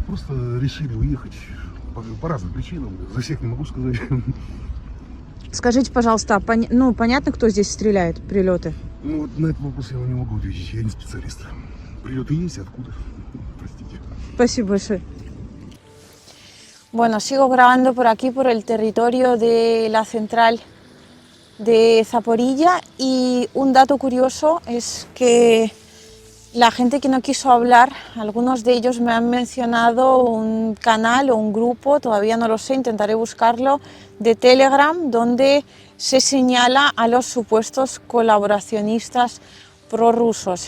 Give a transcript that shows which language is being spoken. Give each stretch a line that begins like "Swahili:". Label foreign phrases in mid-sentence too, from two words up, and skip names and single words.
Russian: Просто решили уехать по разным причинам. За всех не могу сказать. Скажите, пожалуйста, а ну, понятно, кто здесь стреляет, прилеты? Ну, вот на этот вопрос я вам не могу ответить. Я не специалист. Прилеты есть, откуда? Простите. Спасибо большое.
Spanish: Bueno, sigo grabando por aquí, por el territorio de la central de Zaporilla y un dato curioso es que la gente que no quiso hablar, algunos de ellos me han mencionado un canal o un grupo, todavía no lo sé, intentaré buscarlo, de Telegram, donde se señala a los supuestos colaboracionistas prorrusos.